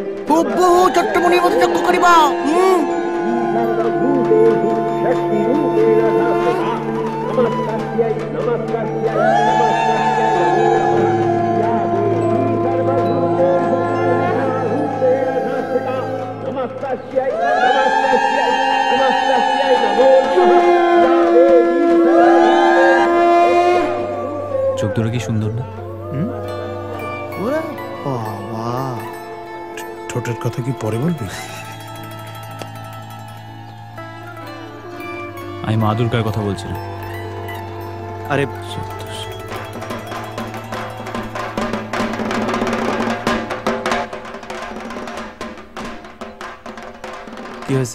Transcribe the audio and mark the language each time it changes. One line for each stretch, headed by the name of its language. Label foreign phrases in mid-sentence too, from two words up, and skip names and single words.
Bangla: চট্টমণির মতো যজ্ঞ করিবা।
Sanskrit: सर्वभूतेषु शक्तिरूपेण भासते नमस्तस्यै नमस्तस्यै नमस्तस्यै या देवी सर्वभूतेषु छायारूपेण भासते नमस्तस्यै नमस्तस्यै नमस्तस्यै नमो नमः या देवी
Bangla: চোখ দুটো কি সুন্দর না? ঠোঁটের কথা কি পরে বলবি? আমি মা দুর্গার কথা বলছিলাম। আরে কি হয়েছে?